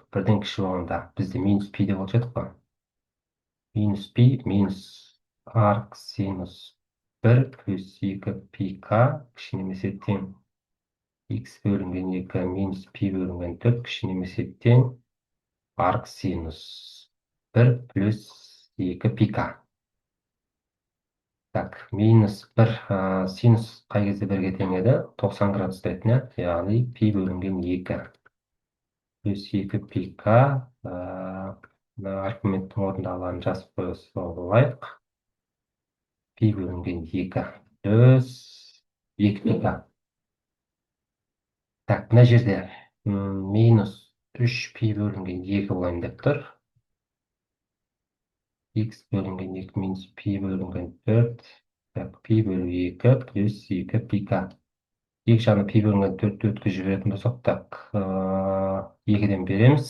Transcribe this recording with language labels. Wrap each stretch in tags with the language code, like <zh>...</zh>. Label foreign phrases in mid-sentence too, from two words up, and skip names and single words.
<kk>1-ден кіші болғанда бізде минус пи деп болып жатыр ғой. Минус пи минус арк синус 1 плюс 2 пи к кіші немесе тең x бөлінген 2 минус пи бөлінген 4 кіші немесе тең арк синус 1 плюс 2 пи к. Так, минус 1 синус қай кезде 1-ге тең еді? 90 градус дейтін, яғни пи бөлінген 2 плюс 2 пи к. Аргументтің орнында аларын жазып қоя салайық. Пи бөлінген 2 плюс 2 пи к. Так, мына жерде минус 3 пи бөлінген 2 болайын деп тұр. X бөлінген 2 минус пи бөлінген 4. Так, пи бөлу 2 плюс 2 пи к. Екі жағына пи бөлінген 4-ті өткізіп жіберетін болсақ, так, 2-ден береміз.</kk>